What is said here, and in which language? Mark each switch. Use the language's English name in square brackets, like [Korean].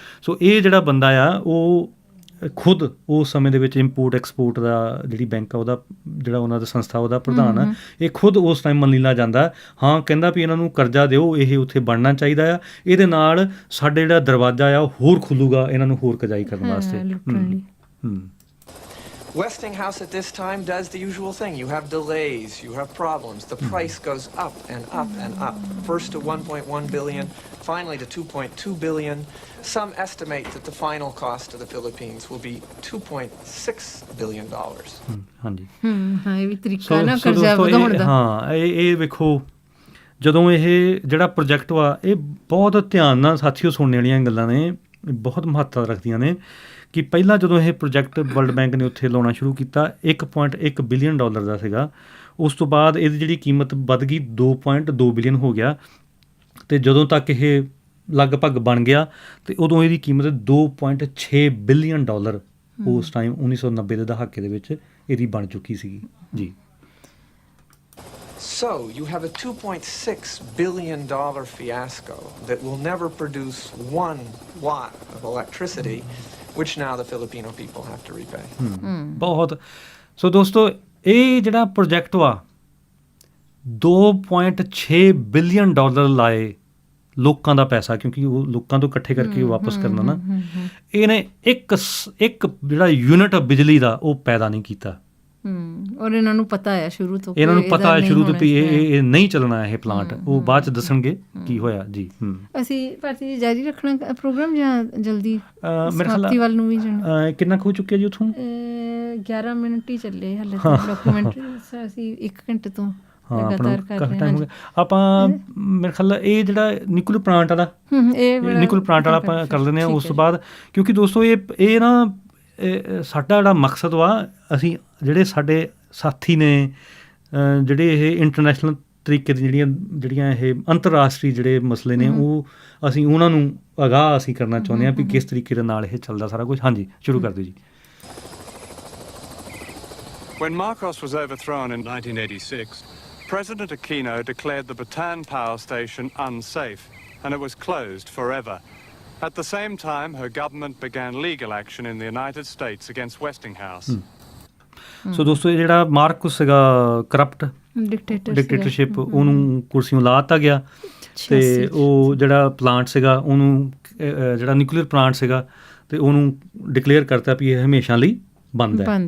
[Punjabi] ਸੋ ਇਹ ਜਿਹੜਾ ਬੰਦਾ ਆ ਉਹ ਖੁਦ ਉਸ ਸਮੇਂ ਦੇ ਵਿੱਚ ਇੰਪੋਰਟ ਐਕਸਪੋਰਟ ਦਾ ਜਿਹੜੀ ਬੈਂਕ ਆ ਉਹਦਾ ਜਿਹੜਾ ਉਹਨਾਂ ਦਾ ਸੰਸਥਾ ਉਹਦਾ ਪ੍ਰਧਾਨ ਆ ਇਹ ਖੁਦ ਉਸ ਟਾਈਮ ਮਨੀਲਾ ਜਾਂਦਾ ਹਾਂ ਕਹਿੰਦਾ ਵੀ ਇਹਨਾਂ ਨੂੰ ਕਰਜ਼ਾ ਦਿਓ ਇਹ ਉੱਥੇ ਬਣਨਾ ਚਾਹੀਦਾ ਆ ਇਹਦੇ ਨਾਲ ਸਾਡੇ ਜਿਹੜਾ ਦਰਵਾਜ਼ਾ ਆ ਉਹ ਹੋਰ ਖੁੱਲੂਗਾ ਇਹਨਾਂ ਨੂੰ ਹੋਰ ਕਜਾਈ ਕਰਨ ਵਾਸਤੇ। [English] Westinghouse at this time does the usual thing. You have delays, you have problems. The price goes up and up and up. First to 1.1 billion, finally to 2.2 billion. Some estimate that the final cost to the Philippines will be $2.6 billion. [Punjabi] ਹਾਂਜੀ ਇਹ ਵੀ ਤਰੀਕਾ ਨਾ ਕਰਜ਼ਾ ਵਧਾਉਣ ਦਾ। ਹਾਂ ਇਹ ਵੇਖੋ ਜਦੋਂ ਇਹ ਜਿਹੜਾ ਪ੍ਰੋਜੈਕਟ ਵਾ ਇਹ ਬਹੁਤ ਧਿਆਨ ਨਾਲ ਸਾਥੀਓ ਸੁਣਨ ਵਾਲੀਆਂ ਗੱਲਾਂ ਨੇ ਬਹੁਤ ਮਹੱਤਤਾ ਰੱਖਦੀਆਂ ਨੇ ਕਿ ਪਹਿਲਾਂ ਜਦੋਂ ਇਹ ਪ੍ਰੋਜੈਕਟ ਵਰਲਡ ਬੈਂਕ ਨੇ ਉੱਥੇ ਲਾਉਣਾ ਸ਼ੁਰੂ ਕੀਤਾ 1.1 ਬਿਲੀਅਨ ਡਾਲਰ ਦਾ ਸੀਗਾ। ਉਸ ਤੋਂ ਬਾਅਦ ਇਹਦੀ ਜਿਹੜੀ ਕੀਮਤ ਵੱਧ ਗਈ 2.2 ਬਿਲੀਅਨ ਹੋ ਗਿਆ, ਅਤੇ ਜਦੋਂ ਤੱਕ ਇਹ ਲਗਭਗ ਬਣ ਗਿਆ ਅਤੇ ਉਦੋਂ ਇਹਦੀ ਕੀਮਤ 2.6 ਬਿਲੀਅਨ ਡਾਲਰ ਉਸ ਟਾਈਮ 1990 ਦੇ ਦਹਾਕੇ ਦੇ ਵਿੱਚ ਇਹਦੀ ਬਣ ਚੁੱਕੀ ਸੀਗੀ ਜੀ। [English] So you have a $2.6 billion fiasco that will never produce 1 watt of electricity, which now the Filipino people have to repay. [Punjabi] ਬਹੁਤ। ਸੋ ਦੋਸਤੋ ਇਹ ਜਿਹੜਾ ਪ੍ਰੋਜੈਕਟ ਵਾ 2.6 ਬਿਲੀਅਨ ਡਾਲਰ ਲਾਏ ਲੋਕਾਂ ਦਾ ਪੈਸਾ, ਕਿਉਂਕਿ ਉਹ ਲੋਕਾਂ ਤੋਂ ਇਕੱਠੇ ਕਰਕੇ ਵਾਪਸ ਕਰਨਾ ਨਾ, ਇਹਨੇ ਇੱਕ ਜਿਹੜਾ ਯੂਨਿਟ ਬਿਜਲੀ ਦਾ ਉਹ ਪੈਦਾ ਨਹੀਂ ਕੀਤਾ। ਔਰ ਇਹਨਾਂ ਨੂੰ ਪਤਾ ਹੈ ਸ਼ੁਰੂ ਤੋਂ, ਇਹਨਾਂ ਨੂੰ ਪਤਾ ਹੈ ਸ਼ੁਰੂ ਤੋਂ ਵੀ ਇਹ ਨਹੀਂ ਚੱਲਣਾ ਇਹ ਪਲਾਂਟ। ਉਹ ਬਾਅਦ 'ਚ ਦੱਸਣਗੇ ਕੀ ਹੋਇਆ ਜੀ। ਅਸੀਂ ਭਾਰਤੀ ਜੀ ਜਾਰੀ ਰੱਖਣਾ ਪ੍ਰੋਗਰਾਮ ਜਾਂ ਜਲਦੀ ਸਮਾਪਤੀ ਵੱਲ ਨੂੰ ਵੀ ਜਾਣਾ? ਕਿੰਨਾ ਕੁ ਹੋ ਚੁੱਕਿਆ ਜੀ ਉੱਥੋਂ? 11 ਮਿੰਟ ਹੀ ਚੱਲੇ ਹਾਲੇ ਡਾਕੂਮੈਂਟਰੀ। ਅਸੀਂ 1 ਘੰਟੇ ਤੋਂ ਲਗਾਤਾਰ ਕਰ ਰਹੇ ਹਾਂ। ਆਪਾਂ ਮੇਰੇ ਖਿਆਲ ਇਹ ਜਿਹੜਾ ਨਿਊਕਲੀਅਰ ਪਲਾਂਟ ਵਾਲਾ ਆਪਾਂ ਕਰ ਲੈਂਦੇ ਹਾਂ ਉਸ ਤੋਂ ਬਾਅਦ, ਕਿਉਂਕਿ ਦੋਸਤੋ ਇਹ ਨਾ ਸਾਡਾ ਜਿਹੜਾ ਮਕਸਦ ਵਾ, ਅਸੀਂ ਜਿਹੜੇ ਸਾਡੇ ਸਾਥੀ ਨੇ ਜਿਹੜੇ ਇਹ ਇੰਟਰਨੈਸ਼ਨਲ ਤਰੀਕੇ ਦੀ ਜਿਹੜੀਆਂ ਇਹ ਅੰਤਰਰਾਸ਼ਟਰੀ ਜਿਹੜੇ ਮਸਲੇ ਨੇ ਉਹ ਅਸੀਂ ਉਹਨਾਂ ਨੂੰ ਅਗਾਹ ਅਸੀਂ ਕਰਨਾ ਚਾਹੁੰਦੇ ਹਾਂ ਵੀ ਕਿਸ ਤਰੀਕੇ ਦੇ ਨਾਲ ਇਹ ਚੱਲਦਾ ਸਾਰਾ ਕੁਝ। ਹਾਂਜੀ, ਸ਼ੁਰੂ ਕਰ ਦਿਓ ਜੀ। [English] When Marcos was overthrown in 1986, President Aquino declared the Bataan power station unsafe, and it was closed forever. At the same time, her government began legal action in the United States against Westinghouse. [Punjabi] ਸੋ ਦੋਸਤੋ ਇਹ ਜਿਹੜਾ ਮਾਰਕੋਸ ਸੀਗਾ corrupt dictatorship, ਉਹਨੂੰ ਕੁਰਸੀਓਂ ਲਾ ਦਿੱਤਾ ਗਿਆ, ਅਤੇ ਉਹ ਜਿਹੜਾ ਪਲਾਂਟ ਸੀਗਾ ਉਹਨੂੰ ਜਿਹੜਾ ਨਿਊਕਲੀਅਰ ਪਲਾਂਟ ਸੀਗਾ ਅਤੇ ਉਹਨੂੰ ਡਿਕਲੇਅਰ ਕਰਤਾ ਵੀ ਇਹ ਹਮੇਸ਼ਾ ਲਈ ਬੰਦ ਹੈ।